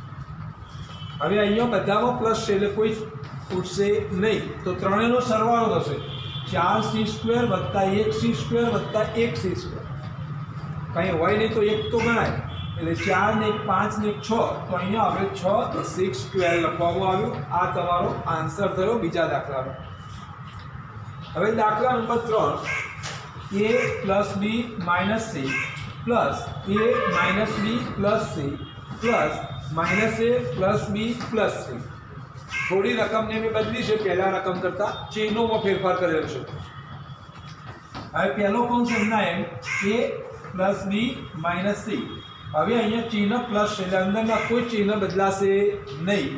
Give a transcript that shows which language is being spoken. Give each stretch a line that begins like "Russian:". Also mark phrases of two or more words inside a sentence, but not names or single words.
Gujarati: હવે અહીંયા બધામાં પ્લસ છે એટલે કોઈ ઉડશે નહીં, તો ત્રણેયનો સરવાળો થશે 4c² + 1c² + 1c²। કંઈ હોય નહીં તો એક તો ગણાય, એટલે 4 ને 1 5 ને 1 6, તો અહીંયા આપણે 6 6² લખવામાં આવ્યું। આ તમારો આન્સર થયો બીજા દાખલાનો। હવે દાખલા નંબર 3, a + b - c + a - b + c + -a + b + c। થોડી રકમને મેં બદલી છે, પહેલા રકમ કરતાં ચિહ્નોમાં ફેરફાર કરેલો છે। હવે પહેલો કૌંસ એમના એમ a પ્લસ બી માઇનસ સી. હવે અહીંયા ચિહ્ન પ્લસ છે એટલે અંદરના કોઈ ચિહ્ન બદલાશે નહીં.